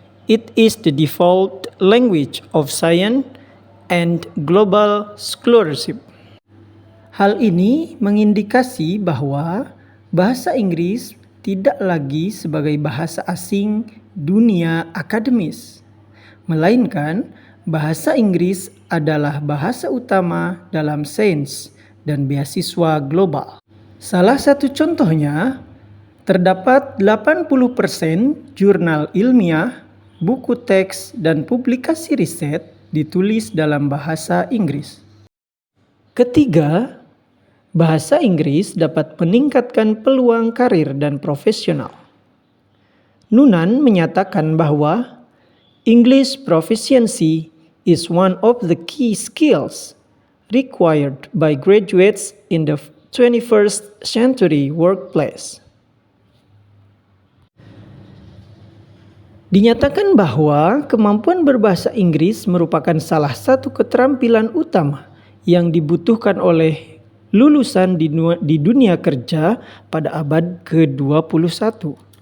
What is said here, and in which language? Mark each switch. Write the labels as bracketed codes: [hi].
[en] It is the default language of science and global scholarship. [id] Hal ini mengindikasi bahwa bahasa Inggris tidak lagi sebagai bahasa asing dunia akademis, melainkan bahasa Inggris adalah bahasa utama dalam sains dan beasiswa global. Salah satu contohnya, terdapat 80% jurnal ilmiah, buku teks, dan publikasi riset ditulis dalam bahasa Inggris. Ketiga, bahasa Inggris dapat meningkatkan peluang karir dan profesional. Nunan menyatakan bahwa [en] English proficiency is one of the key skills required by graduates in the 21st century workplace. [id] Dinyatakan bahwa kemampuan berbahasa Inggris merupakan salah satu keterampilan utama yang dibutuhkan oleh lulusan di dunia kerja pada abad ke-21.